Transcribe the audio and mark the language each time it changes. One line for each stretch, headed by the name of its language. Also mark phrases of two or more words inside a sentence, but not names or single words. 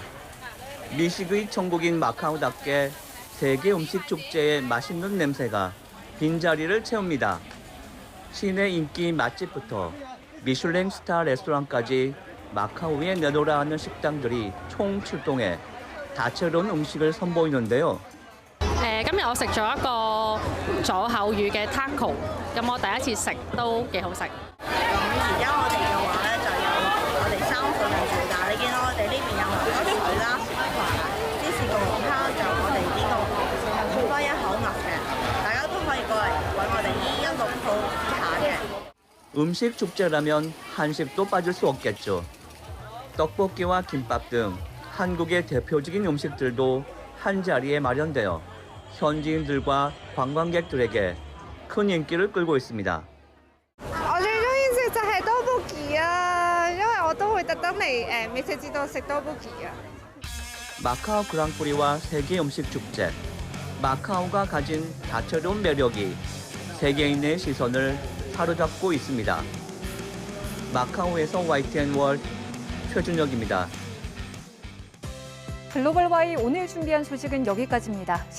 Korean: 미식의 천국인 마카오답게 세계 음식 축제의 맛있는 냄새가 빈자리를 채웁니다. 시내 인기 맛집부터 미슐랭 스타 레스토랑까지 마카오에 내놓으라 하는 식당들이 총 출동해 다채로운 음식을 선보이는데요.
Cantonese: 今日我食咗一個左口魚嘅 taco， 咁我第一次食都幾好食。而家我哋嘅話咧就有我哋3款嘅主打，你見到我哋呢邊有牛油水啦、芝士焗龍蝦，就我哋呢個好多一口牛嘅，大家都可以過嚟揾我哋216號試下嘅。
Korean: 음식 축제라면 한식도 빠질 수 없겠죠. 떡볶이와 김밥 등 한국의 대표적인 음식들도 한자리에 마련되어 현지인들과 관광객들에게 큰 인기를 끌고 있습니다.
Cantonese: 我最中意食就係多布吉啊，因為我都會特登嚟美食節度食多布吉啊。
Korean: 마카오 그랑프리와 세계 음식 축제. 마카오가 가진 다채로운 매력이 세계인의 시선을 사로잡고 있습니다. 마카오에서 YTN 월드 최준혁입니다. 글로벌 Y 오늘 준비한 소식은 여기까지입니다.